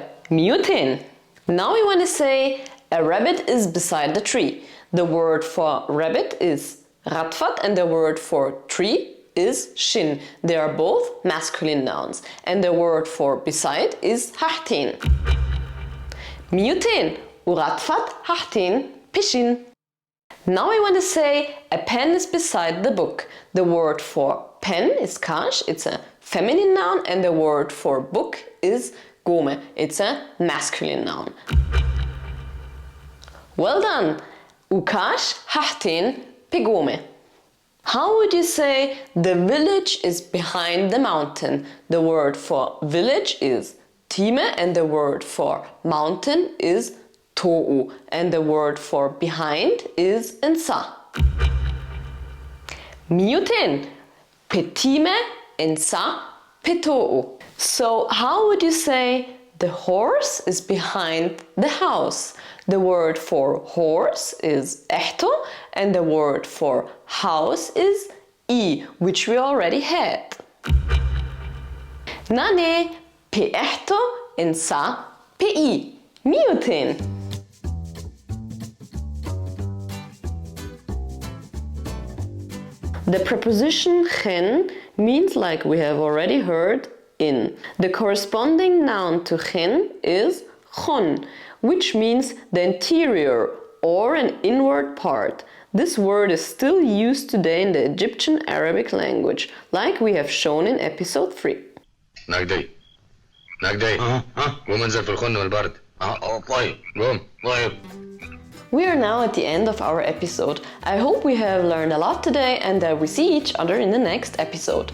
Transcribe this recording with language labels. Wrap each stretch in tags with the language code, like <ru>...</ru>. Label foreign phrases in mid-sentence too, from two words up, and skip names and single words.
<cop>Mutin.</cop> <en>Now we want to say a rabbit is beside the tree. The word for rabbit is ratvat and the word for tree is shin. They are both masculine nouns. And the word for beside is hahtin.</en> <cop>Mutin. Uratvat hahtin pishin.</cop> <en>Now we want to say a pen is beside the book. The word for pen is kash, it's a feminine noun, and the word for book is gome, it's a masculine noun. Well done!</en> <cop>Ukash hahtin pigome.</cop> <en>How would you say the village is behind the mountain? The word for village is time and the word for mountain is to'u and the word for behind is ensa.</en> <cop>Mutin. Petime ensa peto'u.</cop> <en>So how would you say the horse is behind the house? The word for horse is ehto and the word for house is I, which we already had.</en> <cop>Nane pe ehto ensa pe I. Mutin.</cop> <en>The preposition gen means, like we have already heard, in. The corresponding noun to gen is chon, which means the interior or an inward part. This word is still used today in the Egyptian Arabic language, like we have shown in episode 3.</en> <ar>نجدي نجدي قوم انزل في الخن والبرد طيب قوم طيب</ar> <en>We are now at the end of our episode. I hope we have learned a lot today and that we see each other in the next episode.</en>